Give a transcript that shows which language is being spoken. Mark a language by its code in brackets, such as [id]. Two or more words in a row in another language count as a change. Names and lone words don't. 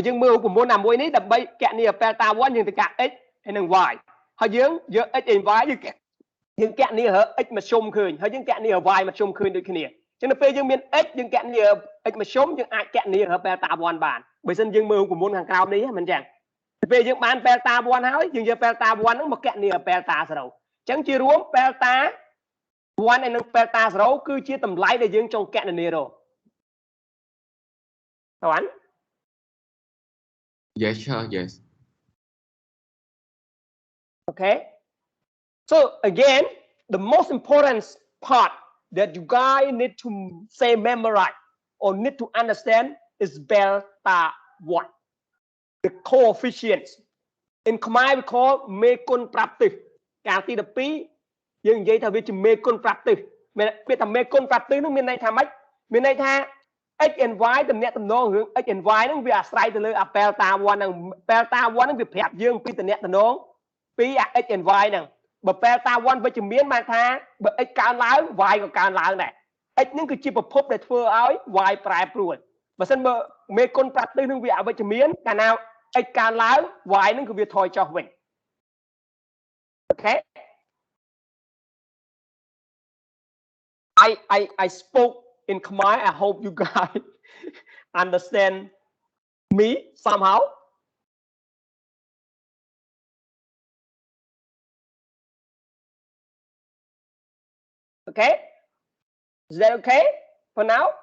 [km] យើងមើលរូបមន្តណាមួយនេះដើម្បីកណនា delta 1យើងត្រូវការ x ហើយនិង y ហើយយើងយក [en] x and y [km] យើងកណនារក x មធ្យមឃើញហើយយើងកណនា y មធ្យមឃើញដូចគ្នាអញ្ចឹងនៅពេលយើងមាន x យើងកណនា x មធ្យមយើងអាចកណនារក delta 1បានបើមិនយើងមើលរូបមន្តខាងក្រោមនេះមិនអញ្ចឹងពេលយើងបាន delta 1ហើយយើងយក delta 1ហ្នឹងមកកណនា delta 0អញ្ចឹងជារួម delta 1ហើយនិង delta 0គឺជាតម្លៃដែលយើងចង់កណនារកតើ [en] Yes sir yes okay so again the most important part that you guys need to say memorize or need to understand is delta 1 the coefficients in Khmer we call [km] មេគុណប្រាប់ទិសការ ទី12យើងនិយាយថាវាជាមេគុណប្រាប់ទិសពាក្យថាមេគុណប្រាប់ទិសនោះមានន័យថាម៉េចមានន័យថា [en] x and y [km] តំណាក់តំណងរឿង [en] x and y [km] ហ្នឹងវាអាស្រ័យទៅលើអា delta 1ហ្នឹង delta 1ហ្នឹងវាប្រាប់យើងពីតំណាក់តំណងពីអា x and y ហ្នឹងបើ delta 1វិជ្ជមានបានថាបើ x កើនឡើង y ក៏កើនឡើងដែរ x ហ្នឹងគឺជាប្រភពដែលធ្វើឲ្យ y ប្រែប្រួលបើមិនបើមេគុណប្រាប់ទិសហ្នឹងវាអវិជ្ជមានកាលណា x កើនឡើង y ហ្នឹងគឺវាថយចុះវិញ [en] okay I spoke in Khmer I hope you guys understand me somehow okay is that okay for now